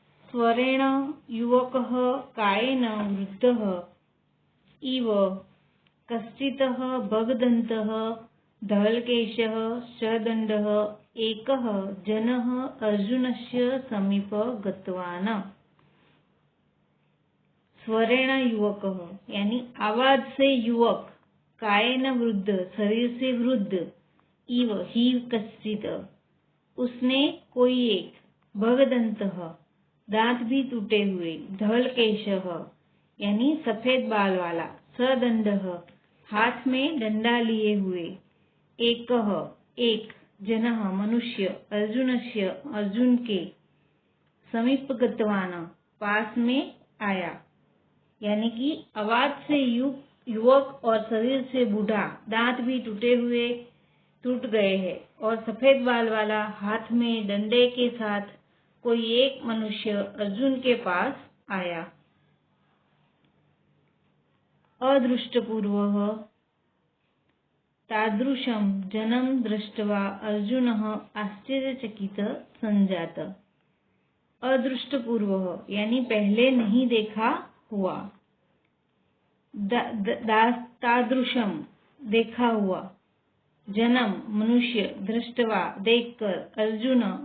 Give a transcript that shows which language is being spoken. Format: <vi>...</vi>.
<sa>स्वरेण युवकः कायेन वृद्धः इव कश्चितः भगदन्तः धवलकेशः सदण्डः एकः जनः अर्जुनस्य समीप गतवान्। स्वरेण युवकः</sa> <hi>यानी आवाज से युवक,</hi> <sa>कायेन वृद्ध</sa> <hi>शरीर से वृद्ध,</hi> <sa>इव</sa> <hi>ही</hi> <sa>कश्चित</sa> <hi>उसने कोई एक,</hi> <sa>भगदन्तः</sa> <hi>दांत भी टूटे हुए,</hi> <sa>धवलकेशः</sa> <hi>यानी सफेद बाल वाला,</hi> <sa>सदण्डः</sa> <hi>हाथ में डंडा लिए हुए,</hi> <sa>एकः</sa> <hi>एक,</hi> <sa>जनः</sa> <hi>मनुष्य,</hi> <sa>अर्जुनस्य</sa> <hi>अर्जुन के,</hi> <sa>समीप गतवान</sa> <hi>पास में आया। यानी कि आवाज से युवक और शरीर से बूढ़ा, दांत भी टूट गए हैं और सफेद बाल वाला हाथ में डंडे के साथ कोई एक मनुष्य अर्जुन के पास आया।</hi> <sa>अदृष्टपूर्वः तादृशं जनं दृष्ट्वा अर्जुनः आश्चर्यचकितः संजात। अदृष्टपूर्वः</sa> <hi>यानी पहले नहीं देखा हुआ,</hi> <sa>तादृशम</sa> <hi>देखा हुआ,</hi> <sa>जनम</sa> <hi>मनुष्य,</hi> <sa>दृष्टवा</sa> <hi>देखकर, अर्जुन</hi>